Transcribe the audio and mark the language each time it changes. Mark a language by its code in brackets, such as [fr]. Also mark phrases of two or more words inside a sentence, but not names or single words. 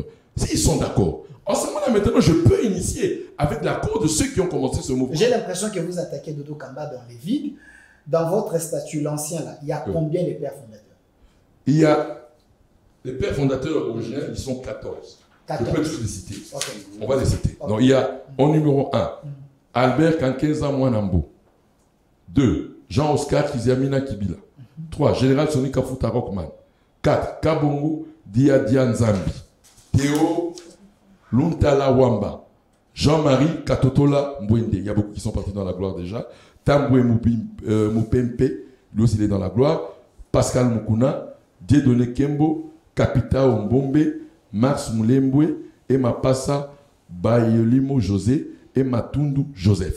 [fr] S'ils sont d'accord, en ce moment-là, maintenant, je peux initier avec l'accord de ceux qui ont commencé ce mouvement. J'ai l'impression que vous attaquez Dodo Kamba dans les vides. Dans votre statut, l'ancien, là, il y a combien de pères fondateurs? Il y a les pères fondateurs originels, ils sont 14. Je peux tous les citer. Okay. On va les citer. Okay. Donc, il y a, en numéro 1, Albert Kankéza Mwanambo. 2, Jean-Oscar Kiziamina Kibila. 3, Général Sonika Futa Rockman. 4, Kabongo Diadia Nzambi. Théo Luntala Wamba. Jean-Marie Katotola Mbwende. Il y a beaucoup qui sont partis dans la gloire déjà. Tambwe Mupempe, lui aussi il est dans la gloire. Pascal Mukuna. Dieudonné Kembo. Kapita Ombombe. Max Moulembwe. Et Mapassa Bayolimo José. Et Matundu Joseph.